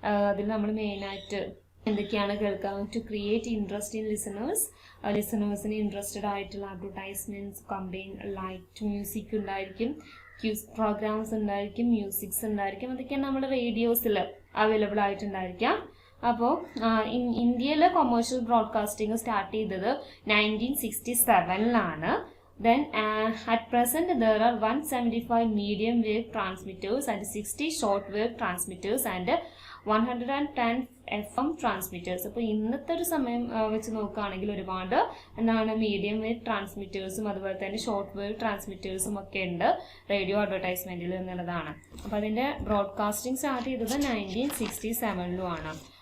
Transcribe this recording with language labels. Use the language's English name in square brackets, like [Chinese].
[Malayalam] അതിൽ നമ്മൾ മെയിനായിട്ട് എന്തൊക്കെയാണ് കേൾക്കാം? To create interest in ലിസണേഴ്സിന് interested ആയിട്ടുള്ള അഡ്വർടൈസ്മെന്റ്സ്, കമ്പൈൻ ലൈറ്റ് മ്യൂസിക് ഉണ്ടായിരിക്കും, ക്യൂസ് പ്രോഗ്രാംസ് ഉണ്ടായിരിക്കും, മ്യൂസിക്സ് ഉണ്ടായിരിക്കും. അതൊക്കെയാണ് നമ്മുടെ റേഡിയോസിൽ അവൈലബിൾ ആയിട്ടുണ്ടായിരിക്കാം. അപ്പോൾ ഇന്ത്യയിൽ കൊമേഴ്ഷ്യൽ ബ്രോഡ്കാസ്റ്റിംഗ് സ്റ്റാർട്ട് ചെയ്തത് [English] 1967 Then at present there are 175 medium wave transmitters and 60 short wave transmitters and 110 FM transmitters. [Malayalam] അപ്പോൾ ഇന്നത്തെ ഒരു സമയം വെച്ച് നോക്കുകയാണെങ്കിൽ ഒരുപാട് മീഡിയം വേവ് ട്രാൻസ്മിറ്റേഴ്സും അതുപോലെ തന്നെ ഷോർട്ട് വേവ് ട്രാൻസ്മിറ്റേഴ്സും ഒക്കെ ഉണ്ട് റേഡിയോ അഡ്വർടൈസ്മെന്റിൽ എന്നുള്ളതാണ്. അപ്പോൾ അതിന്റെ ബ്രോഡ്കാസ്റ്റിംഗ് സ്റ്റാർട്ട് ചെയ്തത് 1967 ആണ്.